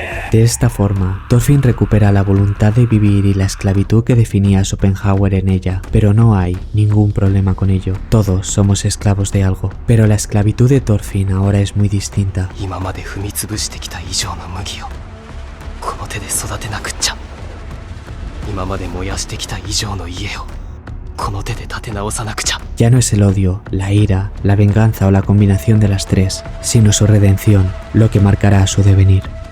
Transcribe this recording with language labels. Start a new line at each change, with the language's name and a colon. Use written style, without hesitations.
Spanish: De esta forma, Thorfinn recupera la voluntad de vivir y la esclavitud que definía a Schopenhauer en ella, pero no hay ningún problema con ello. Todos somos esclavos de algo, pero la esclavitud de Thorfinn ahora es muy distinta.
Japanese: 今まで踏み潰してきた以上の麦をこの手で育てなくっちゃ。今まで燃やしてきた以上の家をこの手で立て直さなくちゃ。
Spanish: Ya no es el odio, la ira, la venganza o la combinación de las tres, sino su redención, lo que marcará su devenir.